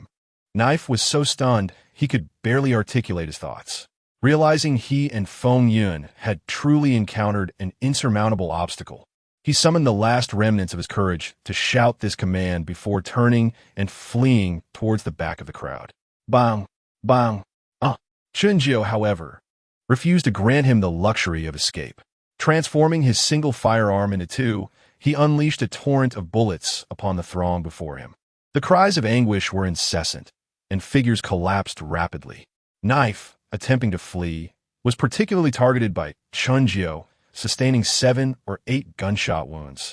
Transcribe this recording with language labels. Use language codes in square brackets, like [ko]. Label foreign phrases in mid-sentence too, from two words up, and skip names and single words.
[en] Knife was so stunned he could barely articulate his thoughts. Realizing he and Fengyan had truly encountered an insurmountable obstacle, he summoned the last remnants of his courage to shout this command before turning and fleeing towards the back of the crowd. Bang! Bang! Chunjiu, however, refused to grant him the luxury of escape. Transforming his single firearm into two, he unleashed a torrent of bullets upon the throng before him. The cries of anguish were incessant, and figures collapsed rapidly. Knife, attempting to flee, was particularly targeted by Chunjiu, sustaining 7 or 8 gunshot wounds.